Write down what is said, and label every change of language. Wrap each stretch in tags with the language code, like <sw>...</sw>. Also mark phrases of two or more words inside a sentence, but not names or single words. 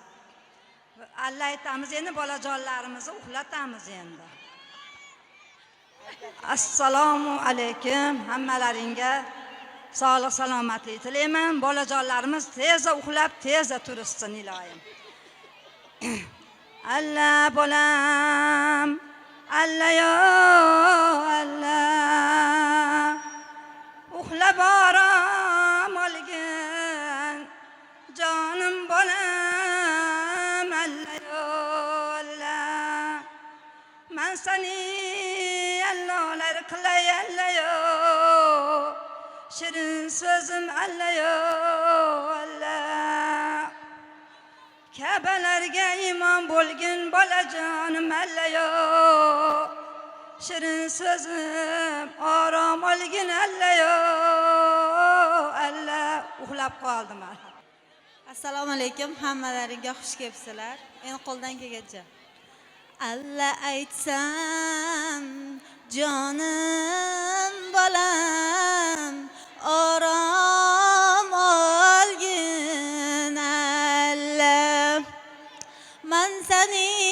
<uz>Alla aytamiz endi bolajonlarimizni uxlatamiz endi. Assalomu alaykum hammalaringga. Sog'lik salomatlik tilayman. Bolajonlarimiz tezda uxlab, tezda turishsin iloyim. Alla bolam, alla yo alla, uxlab orom olgin, jonim bolam alla yo alla, man sani allolar qilay alla yo, shirin so'zim alla yo alla, Kabalarga imon bo'lgin bolajonim alla yo, shirin so'zim orom olgin alla yo alla. Uxlab qoldim. Assalomu alaykum, hammalaringga xush kelibsizlar. Endi qo'ldan kelgancha. Alla aytsam, jonim bolam, orom olgin alla, man sani</uz>